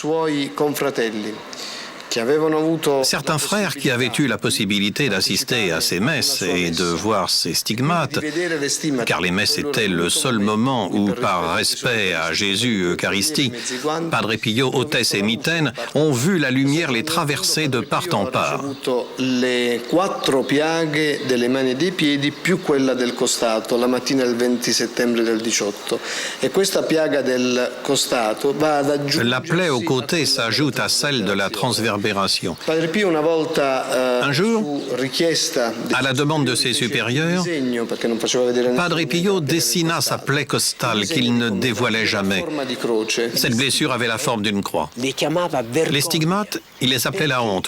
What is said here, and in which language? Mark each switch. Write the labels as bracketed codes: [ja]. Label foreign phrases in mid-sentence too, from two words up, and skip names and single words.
[fr] Certains frères qui avaient eu la possibilité d'assister à ces messes et de voir ces stigmates, car les messes étaient le seul moment où, par respect à Jésus Eucharistie, Padre Pio ôtait ses mitaines, ont vu la lumière les traverser de part en part. [it] Le 4 piaghe delle mani e dei piedi più quella del costato la mattina del 20 settembre del 18. E questa piaga del costato va ad aggiungere. [fr] La plaie au côté s'ajoute à celle de la transverbération. Un jour, à la demande de ses supérieurs, Padre Pio dessina sa plaie costale qu'il ne dévoilait jamais. Cette blessure avait la forme d'une croix. Les stigmates, il les appelait la honte.